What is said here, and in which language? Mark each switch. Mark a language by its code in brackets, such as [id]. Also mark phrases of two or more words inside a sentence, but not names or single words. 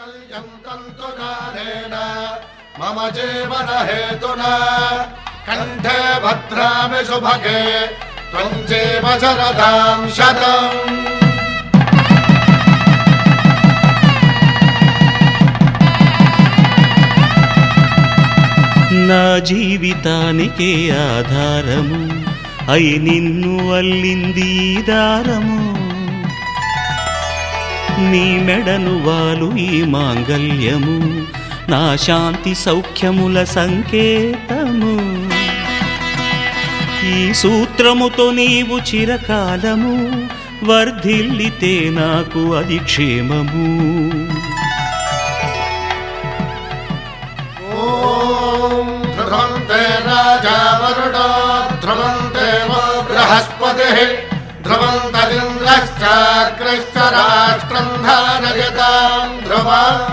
[sa] मम जीवन हेतुना कंठे भद्रामि शुभगे त्वं जीव शरदां शतम्। [te] నా జీవితానికే ఆధారము అయి నిన్ను అల్లింది దారము నీ మెడను వాలు ఈ మాంగల్యము నా శాంతి సౌఖ్యముల సంకేతము ఈ సూత్రముతో నీవు చిరకాలము వర్ధిల్లితే నాకు అది క్షేమము। [sa] ध्रुवन्ते राजा वरुणो ध्रुवन्ते वो बृहस्पतिः ध्रुवन्तरिन्द्रश्चाग्रश्च राष्ट्रं धारयतां ध्रुवम्।